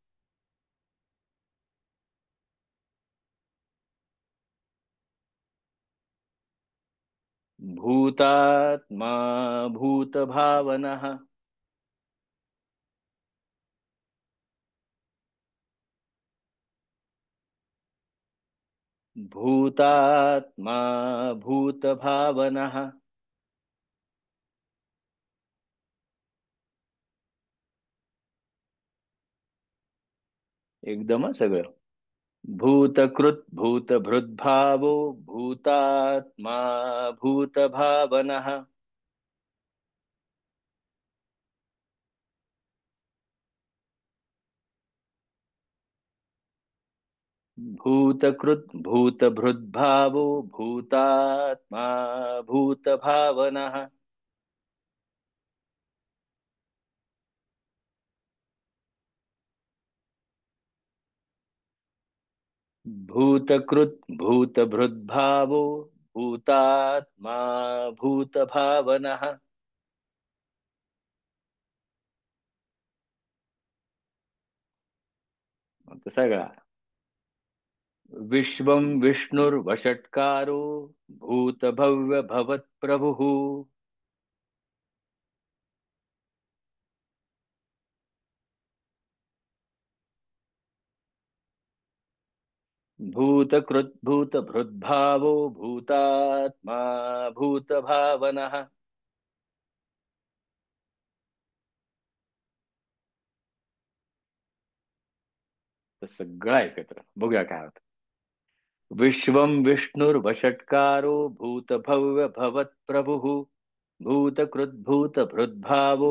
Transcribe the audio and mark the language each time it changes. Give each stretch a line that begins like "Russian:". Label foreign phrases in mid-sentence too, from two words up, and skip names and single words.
Sanskrit: भूतात्मा भूतभावनः. भूतात्मा भूतभावनः.
Marathi: एकदम हं सगळं.
Sanskrit: भूतकृत भूतभृद्भावो. भूतात्मा भूतभावनः. भूतकृत भूतभृद्भावो. भूतात्मा भूतभावनः. भूतकृत भूतभृद्भावो. भूतात्मा भूतभावनः.
Marathi: आता सगळा.
Sanskrit: विश्वं विष्णुर्वषट्कारो. भूतभव्य भवत्प्रभुः. भूतकृत भूतभृद्भावो. भूतात्मा भूतभावनः.
Marathi: तर सगळं एकत्र बघूया काय होतं.
Sanskrit: विश्वं विष्णुर्वषट्कारो. भूतभव्य भवत्प्रभुः. भूतकृत भूतभृद्भावो.